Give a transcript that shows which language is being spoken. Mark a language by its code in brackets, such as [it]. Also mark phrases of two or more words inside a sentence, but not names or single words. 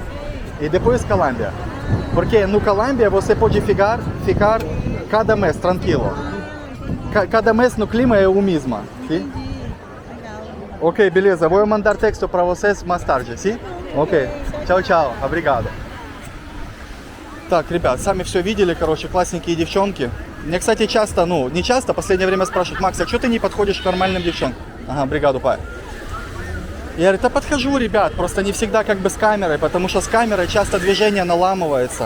[pt] E depois Colômbia. Porque no Colômbia você pode ficar cada mês tranquilo. Cada mês no clima é o mesmo, sim? Ok, beleza. Vou mandar texto para vocês mais tarde, sim? Ok. Tchau, tchau. Obrigado. [ru] Так, ребят, сами все видели, короче, классненькие девчонки. Мне, кстати, часто, не часто, в последнее время спрашивают: Макс, а что ты не подходишь к нормальным девчонкам? Ага, бригаду пай. Я говорю, да подхожу, ребят, просто не всегда как бы с камерой, потому что с камерой часто движение наламывается.